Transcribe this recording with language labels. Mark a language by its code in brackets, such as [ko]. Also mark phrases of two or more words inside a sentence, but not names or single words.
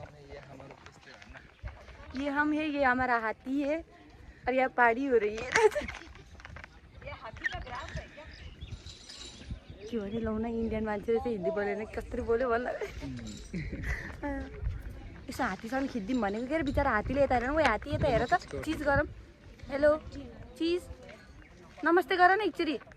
[hi] ये हम है ये हमारा हाथी है और यहाँ पहाड़ी हो रही है [ne] के भने लौ न इन्डियन मान्छेले चाहिँ हिन्दी बोलेन कसरी बोल्यो भन्न यसो हात्तीसँग खिच्दिउँ भनेको के अरे बिचरा हात्तीले यता हेर न ओ हात्ती यता हेर त चिज गरौँ [en] hello cheese [ne] नमस्ते गर न एकचोटि